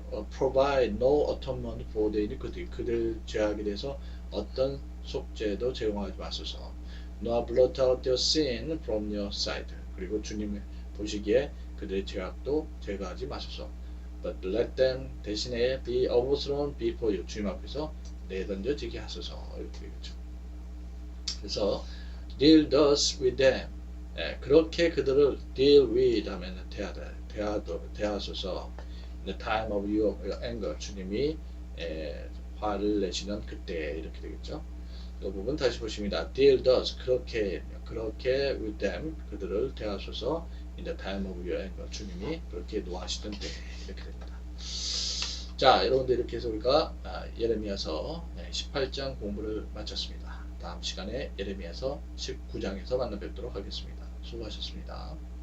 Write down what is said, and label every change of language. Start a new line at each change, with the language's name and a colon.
English: provide no atonement for their iniquity.
Korean: 그들 죄악에 대해서 어떤 속죄도 제공하지 마소서.
English: nor blot out their sin from your sight.
Korean: 그리고 주님 보시기에 그들의 죄악도 제거하지 마소서.
English: But let them
Korean: 대신에
English: be overthrown before you.
Korean: 주님 앞에서 내던져지게 하소서. 이렇게 되겠죠. 그래서
English: deal thus with them.
Korean: 그렇게 그들을
English: deal with
Korean: 하면 대하소서.
English: In the time of your anger.
Korean: 주님이 화를 내시는 그때 이렇게 되겠죠. 이 부분 다시 보십니다.
English: deal thus
Korean: 그렇게
English: with them
Korean: 그들을 대하소서.
English: In the time of your anger.
Korean: 주님이 그렇게 노하시던 때 이렇게 됩니다. 자, 여러분들 이렇게 해서 우리가 예레미야서 18장 공부를 마쳤습니다. 다음 시간에 예레미야서 19장에서 만나 뵙도록 하겠습니다. 수고하셨습니다.